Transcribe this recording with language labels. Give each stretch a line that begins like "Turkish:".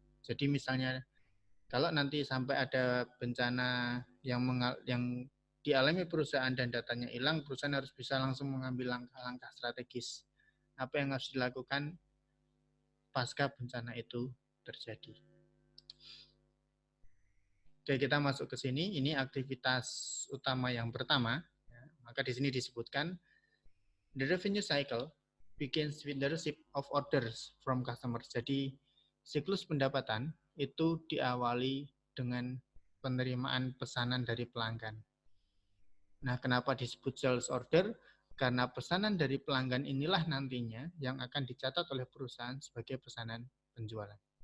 Indonesian: Jadi misalnya kalau nanti sampai ada bencana yang dialami perusahaan dan datanya hilang, perusahaan harus bisa langsung mengambil langkah-langkah strategis. Apa yang harus dilakukan pasca bencana itu terjadi. Oke, kita masuk ke sini. Ini aktivitas utama yang pertama. Maka di sini disebutkan,
English: the revenue cycle begins with the receipt of orders from customers.
Indonesian: Jadi siklus pendapatan itu diawali dengan penerimaan pesanan dari pelanggan. Nah, kenapa disebut sales order? Karena pesanan dari pelanggan inilah nantinya yang akan dicatat oleh perusahaan sebagai pesanan penjualan.